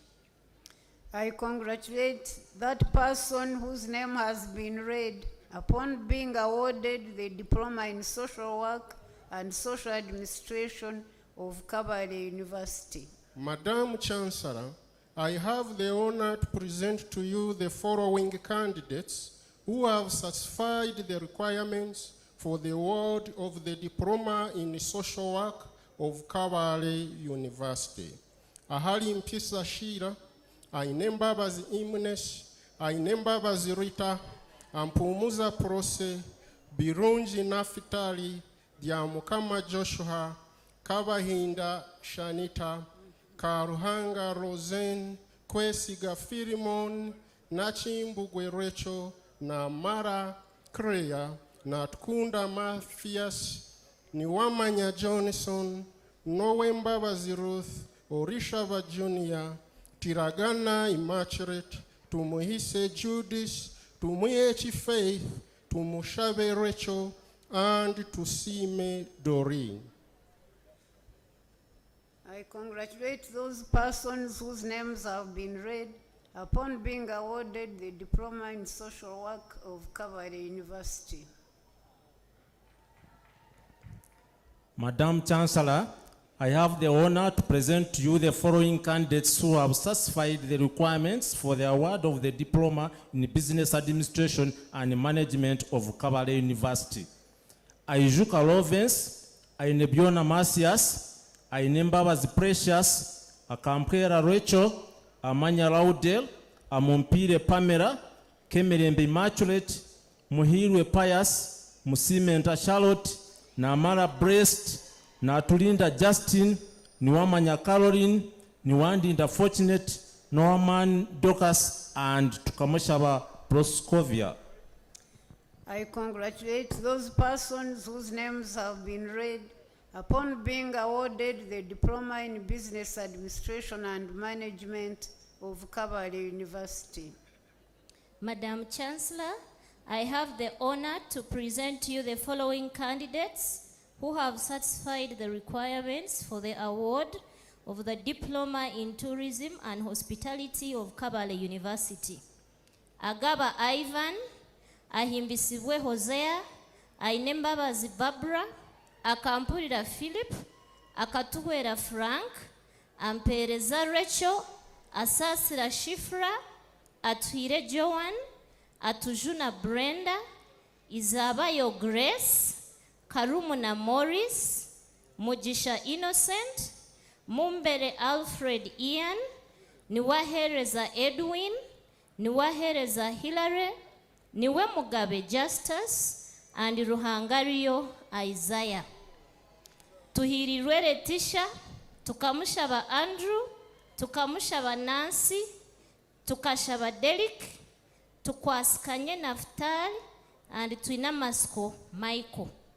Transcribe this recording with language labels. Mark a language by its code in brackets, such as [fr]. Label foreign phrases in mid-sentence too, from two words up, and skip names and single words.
[en] I congratulate that person whose name has been read upon being awarded the diploma in social work and social administration of Kabale University. Madam Chancellor, I have the honor to present to you the following candidates who have satisfied the requirements for the award of the diploma in social work of Kabale University. Ahali Mpisa Shira, Ainembabazi Imnes, Ainembabazi Rita, Ampumuza Prose, Birunji Nafitali, Diamukama Joshua, Kabahinda Shanita, Karuhanga Rosen, Kwesiga Filimon, Nachimbugwe Rachel, na Mara Kreya, na Tkunda Mathias, Niwamanya Johnson, Nowembabazi Ruth, Orishava Junior, Tiragana Immaculate, Tumuhise Judith, Tumuyechi Faith, Tumushabe Rachel, and Tusime Doreen. I congratulate those persons whose names have been read upon being awarded the diploma in social work of Kabale University. Madam Chancellor, I have the honor to present to you the following candidates who have satisfied the requirements for the award of the diploma in business administration and management of Kabale University. Aijuka Lovens, Ainebiona Masias, Ainembabazi Precious, Akampera Rachel, Amanya Laudel, Amumpire Pamela, Kemerembe Immaculate, Muhirwe Pius, Musimenta Charlotte, Namara Breast, Natulinda Justin, Niwamanya Caroline, Niwandinda Fortunate, Norman Docas, and Tukamoshaba Proscovia. I congratulate those persons whose names have been read upon being awarded the diploma in business administration and management of Kabale University. Madam Chancellor, I have the honor to present to you the following candidates who have satisfied the requirements for the award of the diploma in tourism and hospitality of Kabale University. Agaba Ivan, Ahimbisibwe Hosea, Ainembabazi Barbara, Akampurira Philip, Akatuwera Frank, Ampereza Rachel, Asasira Shifra, Atwire Joan, Atujuna Brenda, Izabayo Grace, Karumuna Morris, Mujisha Innocent, Mumbere Alfred Ian, Niwahereza Edwin, Niwahereza Hilary, Niwe Mugabe Justus, and Ruhangario Isaiah. Tuhirirwe Letitia, Tukamushaba Andrew, Tukamushaba Nancy, Tukashaba Derek, Tukwaskanye Naftali, and Twinamasko Michael.